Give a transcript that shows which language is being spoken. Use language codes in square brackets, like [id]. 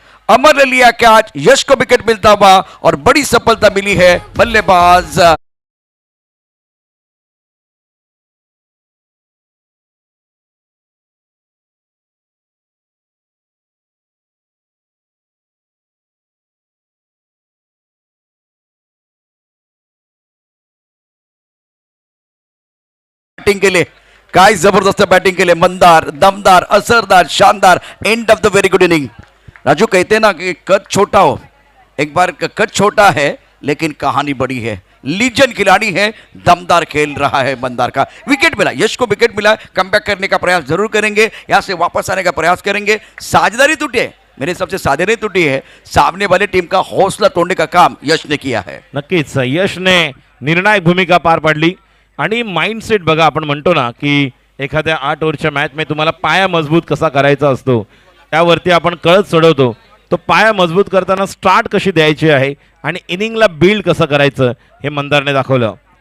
[hi] अमर ने लिया कैच. यश को विकेट मिलता हुआ और बड़ी सफलता मिली है बल्लेबाज बैटिंग के लिए. [mr] काय जबरदस्त बॅटिंग केले, मंदार, दमदार, असरदार, शानदार. [en] End of the very good inning. [hi] Raju कहते ना कि कद छोटा हो, एक बार कद छोटा है लेकिन कहानी बड़ी है. लीजेंड खिलाड़ी है, दमदार खेल रहा है मंदार का. विकेट मिला, यश को विकेट मिला. कमबैक करने का प्रयास जरूर करेंगे, यहाँ से वापस आने का प्रयास करेंगे. साझेदारी टूटी है, मेरे हिसाब से साझेदारी टूटी है. सामने वाली टीम का हौसला तोड़ने का काम यश ने किया है. [mr] नक्कीच यशने निर्णायक भूमिका पार पाडली. आणि माइंडसेट बघा, आपण म्हणतो ना की एखाद्या 8 ओव्हरच्या मॅचमध्ये तुम्हाला पाया मजबूत कसा करायचा असतो, त्यावरती आपण कळत चढवतो. तो पाया मजबूत करताना स्टार्ट कशी द्यायची आहे आणि इनिंगला बिल्ड कसं करायचं हे मंदारने दाखवलं.